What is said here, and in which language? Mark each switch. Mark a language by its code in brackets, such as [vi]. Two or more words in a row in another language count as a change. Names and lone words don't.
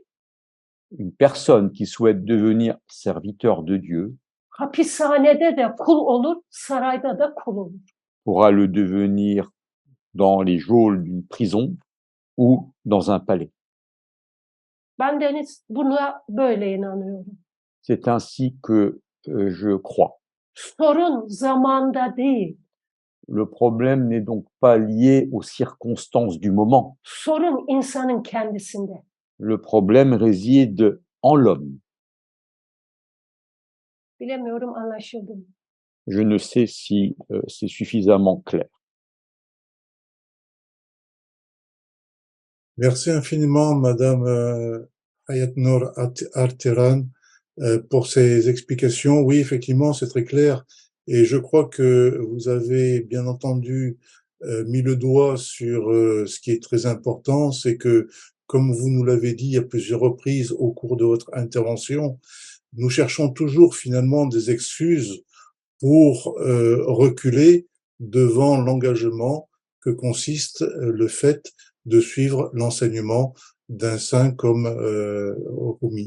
[fr] Une personne qui souhaite devenir serviteur de Dieu [tr] hapishanede de kul olur, sarayda da kul olur. [fr] pourra le devenir dans les geôles d'une prison ou dans un palais. [tr] Bendeniz buna böyle inanıyorum. [fr] C'est ainsi que je crois. [tr] Sorun zamanda değil. [fr] Le problème n'est donc pas lié aux circonstances du moment. [tr] Sorun insanın kendisinde. [fr] Le problème réside en l'homme. [tr] Bilemiyorum anlaşıldı mı? [fr] Je ne sais si c'est suffisamment clair. Merci infiniment, Madame Hayatnur Artiran, pour ces explications. Oui, effectivement, c'est très clair. Et je crois que vous avez bien entendu mis le doigt sur ce qui est très important, c'est que, comme vous nous l'avez dit à plusieurs reprises au cours de votre intervention, nous cherchons toujours finalement des excuses pour reculer devant l'engagement que consiste le fait de suivre l'enseignement d'un saint comme Rumi.